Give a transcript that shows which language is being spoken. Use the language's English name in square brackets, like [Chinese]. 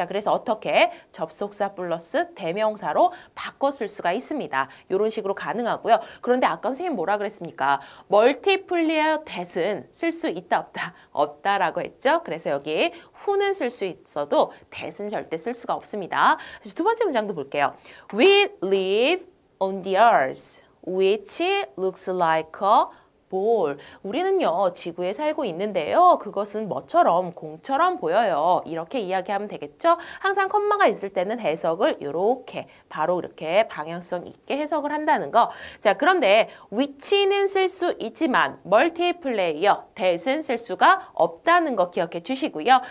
[Korean] 자, 그래서 어떻게 접속사 플러스 대명사로 바꿨을 수가 있습니다. 이런 식으로 가능하고요. 그런데 아까 선생님 뭐라 그랬습니까? 멀티플리어 that은 쓸 수 있다 없다? 없다라고 했죠? 그래서 여기 who는 쓸 수 있어도 that은 절대 쓸 수가 없습니다. 두 번째 문장도 볼게요. [English] We live on the earth, which looks like a ball. [Korean] 우리는요, 지구에 살고 있는데요. 그것은 뭐처럼? 공처럼 보여요. 이렇게 이야기하면 되겠죠? 항상 컴마가 있을 때는 해석을 이렇게 바로 이렇게 방향성 있게 해석을 한다는 거. 자, 그런데 which는 쓸 수 있지만 멀티플레이어, that은 쓸 수가 없다는 거 기억해 주시고요.